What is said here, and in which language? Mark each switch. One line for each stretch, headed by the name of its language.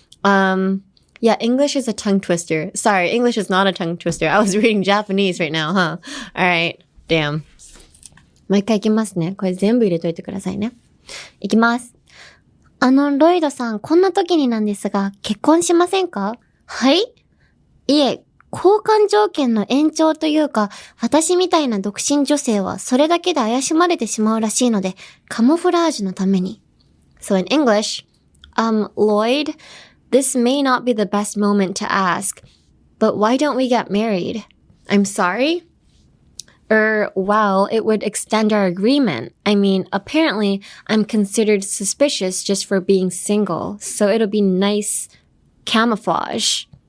English: Yeah, English is a tongue twister. Sorry, English is not a tongue twister. I was reading Japanese right now, huh? Alright, damn.
Japanese: もう一回いきますね。これ全部入れといてくださいね。いきます。ロイドさん、こんな時になんですが、結婚しませんか？はい？いえ、交換条件の延長というか、私みたいな独身女性はそれだけで怪しまれてしまうらしいので、カモフラージュのために。
English: So in English, Lloyd,This may not be the best moment to ask, but why don't we get married? I'm sorry? Well, it would extend our agreement. I mean, apparently, I'm considered suspicious just for being single, so it'll be nice camouflage.